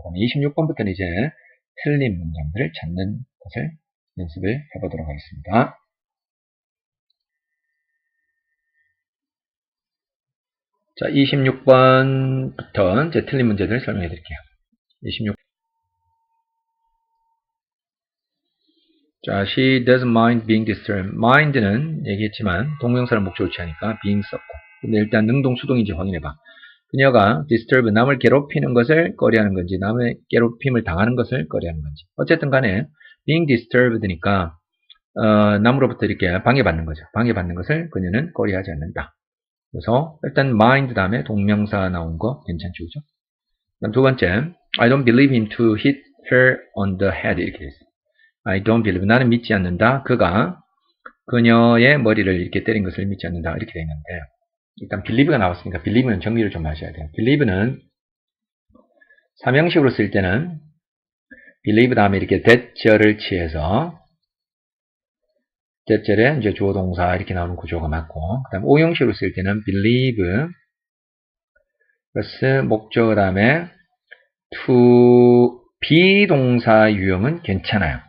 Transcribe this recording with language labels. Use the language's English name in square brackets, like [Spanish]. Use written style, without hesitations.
[Korean] 그럼 26번부터는 이제 틀린 문장들을 찾는 것을 연습을 해보도록 하겠습니다. 자, 26번부터 이제 틀린 문제들을 설명해 드릴게요. 26. [English] 자, she doesn't mind being disturbed. [Korean] mind는 얘기했지만 동명사를 목적으로 취하니까 being 썼고. 근데 일단 능동 수동인지 확인해봐. 그녀가 disturb, 남을 괴롭히는 것을 꺼려하는 건지, 남의 괴롭힘을 당하는 것을 꺼려하는 건지. 어쨌든 간에 being disturbed니까 남으로부터 이렇게 방해받는 거죠. 방해받는 것을 그녀는 꺼려하지 않는다. 그래서 일단 mind 다음에 동명사 나온 거 괜찮죠, 그죠? 그다음 두 번째, [English] I don't believe him to hit her on the head [Korean] 이렇게 돼 있어요. [English] I don't believe, [Korean] 나는 믿지 않는다. 그가 그녀의 머리를 이렇게 때린 것을 믿지 않는다. 이렇게 돼 있는데 일단 believe가 나왔으니까 believe는 정리를 좀 하셔야 돼요. believe는 삼형식으로 쓸 때는 believe 다음에 이렇게 that절을 취해서 that절에 이제 주어 동사 이렇게 나오는 구조가 맞고, 그 다음 오형식으로 쓸 때는 believe 플러스 목적 다음에 to be 동사 유형은 괜찮아요.